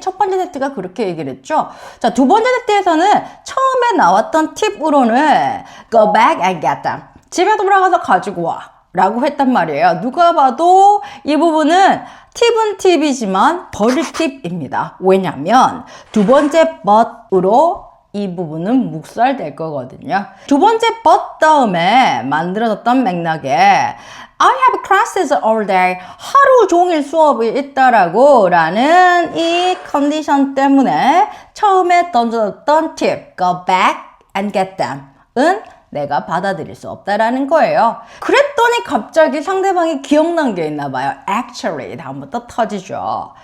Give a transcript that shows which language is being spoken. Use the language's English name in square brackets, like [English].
[Korean] 첫 번째 세트가 그렇게 얘기를 했죠. 자, 두 번째 세트에서는 처음에 나왔던 팁으로는 [English] go back and get them. [Korean] 집에 돌아가서 가지고 와 라고 했단 말이에요. 누가 봐도 이 부분은 팁은 팁이지만 버릴 팁입니다. 왜냐면 두 번째 but으로 이 부분은 묵살될 거거든요. 두 번째 but 다음에 만들어졌던 맥락에 [English] I have classes all day. [Korean] 하루 종일 수업이 있다라고 라는 이 컨디션 때문에 처음에 던져졌던 팁 [English] go back and get them [Korean] 은 내가 받아들일 수 없다라는 거예요. 그랬더니 갑자기 상대방이 기억난 게 있나 봐요. Actually 다음부터 터지죠.